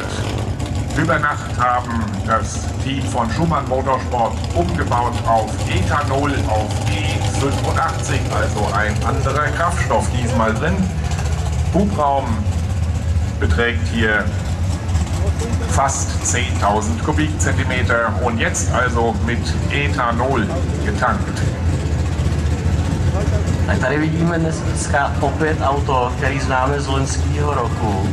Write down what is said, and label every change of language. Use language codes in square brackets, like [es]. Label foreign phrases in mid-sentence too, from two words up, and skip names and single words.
[de] Über Nacht haben das Team von Schumann Motorsport umgebaut auf Ethanol, auf E85, also ein anderer Kraftstoff diesmal drin. Hubraum beträgt hier fast 10.000 Kubikzentimeter und jetzt also mit Ethanol getankt. [cs] Tak tady vidíme dneska opět auto, který známe z loňského roku.